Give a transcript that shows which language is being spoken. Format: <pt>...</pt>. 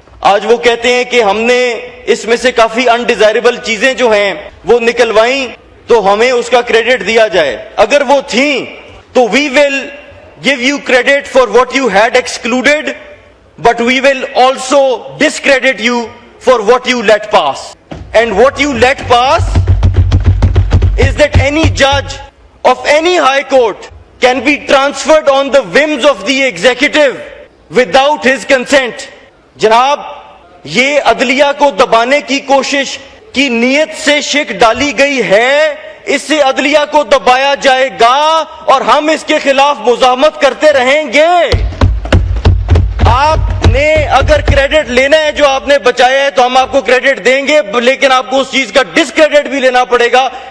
<ur>آج وہ کہتے ہیں کہ ہم نے اس میں سے کافی انڈیزائربل چیزیں جو ہیں وہ نکلوائیں تو ہمیں اس کا کریڈٹ دیا جائے. اگر وہ تھیں تو</ur> <en>We will give you credit for what you had excluded, but we will also discredit you for what you let pass. And what you let pass is that any judge of any high court can be transferred on the whims of the executive without his consent.</en> <ur>جناب، یہ عدلیہ کو دبانے کی کوشش کی نیت سے شک ڈالی گئی ہے، اس سے عدلیہ کو دبایا جائے گا اور ہم اس کے خلاف مزاحمت کرتے رہیں گے. آپ نے اگر کریڈٹ لینا ہے جو آپ نے بچایا ہے تو ہم آپ کو کریڈٹ دیں گے، لیکن آپ کو اس چیز کا ڈسکریڈٹ بھی لینا پڑے گا.</ur>